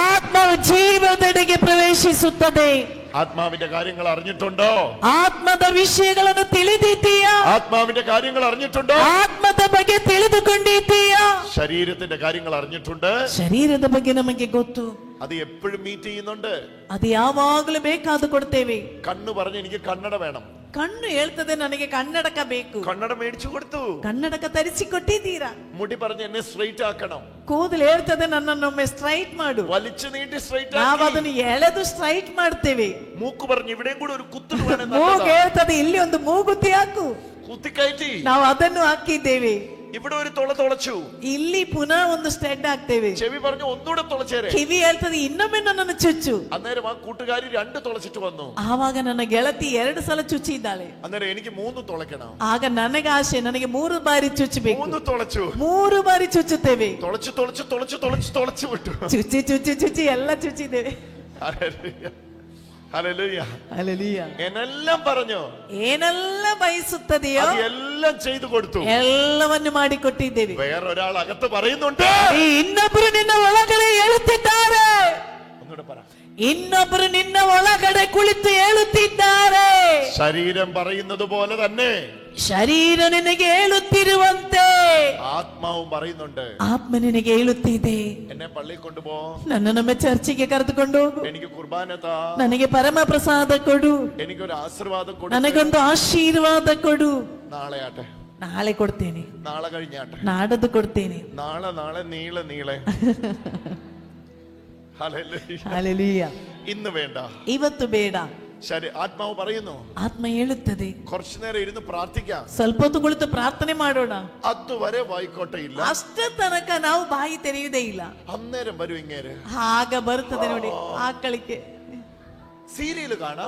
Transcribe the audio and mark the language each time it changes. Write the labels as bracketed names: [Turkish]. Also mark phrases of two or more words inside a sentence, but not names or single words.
[Kannada] ಆತ್ಮವು ಜೀವದೆಡೆಗೆ ಪ್ರವೇಶಿಸುತ್ತದೆ. [Malayalam] ആത്മാവിന്റെ കാര്യങ്ങൾ അറിഞ്ഞിട്ടുണ്ടോ? [Kannada] ಆತ್ಮದ ವಿಷಯಗಳನ್ನು ತಿಳಿದಿದ್ದೀಯಾ? [Malayalam] ആത്മാവിന്റെ കാര്യങ്ങൾ അറിഞ്ഞിട്ടുണ്ടോ? [Kannada] ಆತ್ಮದ ಬಗ್ಗೆ ತಿಳಿದುಕೊಂಡಿದ್ದೀಯಾ? [Malayalam] ശരീരത്തിന്റെ കാര്യങ്ങൾ അറിഞ്ഞിട്ടുണ്ട്. [Kannada] ಶರೀರದ ಬಗ್ಗೆ ನಮಗೆ ಗೊತ್ತು, [Malayalam] അത് എപ്പോഴും മീറ്റ് ചെയ്യുന്നുണ്ട്. [Kannada] ಅದು ಯಾವಾಗಲೂ ಬೇಕಾದ ಕೊಡ್ತೇವೆ. [Malayalam] കണ്ണു പറഞ്ഞ് എനിക്ക് കണ്ണട വേണം, [Kannada] ಕಣ್ಣು ಹೇಳ್ತದೆ ನನಗೆ ಕನ್ನಡಕ ಬೇಕು, [Malayalam] കണ്ണട മേടിച്ചു കൊടുത്തു. [Kannada] ಕನ್ನಡಕ ತರಿಸಿ ಕೊಟ್ಟಿದ್ದೀರಾ? [Malayalam] മുടി പറഞ്ഞ് എന്നെ സ്ട്രൈറ്റ് ആക്കണം, [Kannada] ಕೂದಲು ಹೇಳ್ತದೆ ನನ್ನನ್ನೊಮ್ಮೆ ಸ್ಟ್ರೈಟ್ ಮಾಡು, [Malayalam] വലിച്ചു നീട്ടി സ്ട്രೈറ്റ് [Kannada] ನಾವು [Malayalam] ആക്കി. [Kannada] ಅದನ್ನು ಎಳೆದು ಸ್ಟ್ರೈಟ್ ಮಾಡ್ತೇವೆ. [Malayalam] മൂക്ക് പറഞ്ഞ് ഇവിടെയും കൂടെ ഒരു കുത്തു [Kannada] ಮೂಗು ಹೇಳ್ತದೆ ಇಲ್ಲಿ ಒಂದು ಮೂಗುತಿ ಹಾಕು, [Malayalam] കുത്തിക്കയറ്റി. [Kannada] ನಾವು ಅದನ್ನು ಹಾಕಿದ್ದೇವೆ. [Malayalam] ഇവിടെ ഒരു തുള തുളച്ചു, [Kannada] ಇಲ್ಲಿ ಪುನಃ ಒಂದು ಸ್ಟೆಡ್ ಹಾಕ್ತೇವೆ. [Malayalam] ചെവി പറഞ്ഞു ഒന്നുകൂടെ തുളച്ചേരെ. [Kannada] ಕಿವಿ ಹೇಳ್ತದೆ ಇನ್ನೊಮ್ಮೆ ನನ್ನನ್ನು ಚುಚ್ಚು. [Malayalam] അന്നേരം ആ കൂട്ടുകാരി 2 തുളച്ചിട്ട് വന്നു. [Kannada] ಆವಾಗ ನನ್ನ ಗೆಳತಿ 2 ಸಲ ಚುಚ್ಚಿದ್ದಾಳೆ. [Malayalam] അന്നേരം എനിക്ക് 3 തുളയ്ക്കണം. [Kannada] ಆಗ ನನಗೆ ಆಸೆ, ನನಗೆ 3 ಬಾರಿ ಚುಚ್ಚಬೇಕು. [Malayalam] 3 തുളച്ചു. [Kannada] 3 ಬಾರಿ ಚುಚ್ಚುತ್ತೇವೆ. [Malayalam] തുളച്ചു തുളച്ചു തുളച്ചു തുളച്ചു തുളച്ചു വിട്ടു. [Kannada] ಚುಚ್ಚಿ ಚುಚ್ಚಿ ಚುಚ್ಚಿ ಎಲ್ಲ ಚುಚ್ಚಿದ್ದೇವೆ. [Malayalam] ഹല്ലേലൂയ. ഹല്ലേലൂയ. എന്നെല്ലാം പറഞ്ഞു, [Kannada] ಏನೆಲ್ಲ ಬಯಸುತ್ತದೆಯೋ [Malayalam] എല്ലാം ചെയ്തു കൊടുത്തു. [Kannada] ಎಲ್ಲವನ್ನು ಮಾಡಿಕೊಟ್ಟಿದ್ದೇವೆ. [Malayalam] വേറൊരാൾ അകത്ത് പറയുന്നുണ്ട്, [Kannada] ಇನ್ನೊಬ್ಬರು ನಿನ್ನ ಒಳಗಡೆ ಹೇಳುತ್ತಿದ್ದಾರೆ. [Malayalam] ഒന്നുകൂടെ പറ. [Kannada] ಇನ್ನೊಬ್ಬರು ನಿನ್ನ ಒಳಗಡೆ ಕುಳಿತು ಹೇಳುತ್ತಿದ್ದಾರೆ. [Malayalam] ശരീരം പറയുന്നത് പോലെ തന്നെ [Kannada] ಶರೀರ ನಿನಗೆ ಹೇಳುತ್ತಿರುವಂತೆ [Malayalam] ആത്മാവും പറയുന്നുണ്ട്. [Kannada] ಆತ್ಮ ನಿನಗೆ ಹೇಳುತ್ತಿದೆ, [Malayalam] എന്നെ പള്ളിയിൽ കൊണ്ടുപോ, [Kannada] ನನ್ನನ್ನು ಚರ್ಚಿಗೆ ಕರೆದುಕೊಂಡು ಹೋಗು, [Malayalam] എനിക്ക് കുർബാന താ, [Kannada] ನನಗೆ ಪರಮ ಪ್ರಸಾದ ಕೊಡು, [Malayalam] എനിക്കൊരു ആശീർവാദം കൊടു, [Kannada] ನನಗೊಂದು ಆಶೀರ್ವಾದ ಕೊಡು. [Malayalam] നാളെ ആട്ടെ, [Kannada] ನಾಳೆ ಕೊಡ್ತೇನೆ, [Malayalam] നാളെ കഴിഞ്ഞാട്ടെ, [Kannada] ನಾಡದ್ದು ಕೊಡ್ತೇನೆ, [Malayalam] നാളെ നീളെ ഹല്ലേലൂയ. ഹല്ലേലൂയ. ഇന്ന് വേണ്ട, [Kannada] ಇವತ್ತು ಬೇಡ. [Malayalam] ശരി, ആത്മാവ് പറയുന്നു. [Kannada] ಆತ್ಮ ಹೇಳುತ್ತದೆ, [Malayalam] കുറച്ചു നേരം ഇരുന്ന് പ്രാർത്ഥിക്കാം, [Kannada] ಸ್ವಲ್ಪ ಹೊತ್ತು ಕುಳಿತು ಪ್ರಾರ್ಥನೆ ಮಾಡೋಣ. [Malayalam] അതുവരെ വായിക്കോട്ടെ ഇല്ല, [Kannada] ಅಷ್ಟ ತನಕ ನಾವು ಬಾಯಿ ತೆರೆಯುವುದೇ ಇಲ್ಲ. [Malayalam] അന്നേരം വരും ഇങ്ങേര്. [Kannada] ಆಗ ಬರ್ತದೆ ನೋಡಿ ಆಕಳಿಕೆ. [Malayalam] സീരിയൽ കാണാം,